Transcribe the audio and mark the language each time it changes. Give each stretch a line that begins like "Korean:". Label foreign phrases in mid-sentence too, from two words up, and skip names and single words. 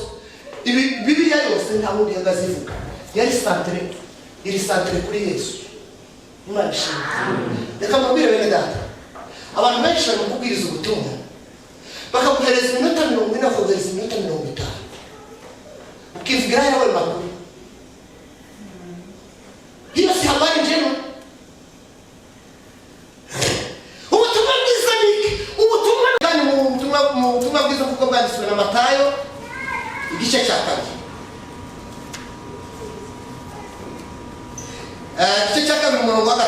Rundi: Bibiliya yose nta wundi yagazivuga. Yari santere, iri santere kuri Yesu. Imana ishimwe. Reka mbabwire bene data. Abantu benshi bari kubwiriza ubutumwa. Bakaguhereza iminota 40 bakaguhereza iminota 50. Ukivugira yawe makuru.
Swahili: Hiyo si habari njema.
Rundi: Ubutumwa bwiza ni ubutumwa kandi mu butumwa bwiza kuko bwanditswe na Matayo igice cya 2. Igice cya 2 umurongo wa 3.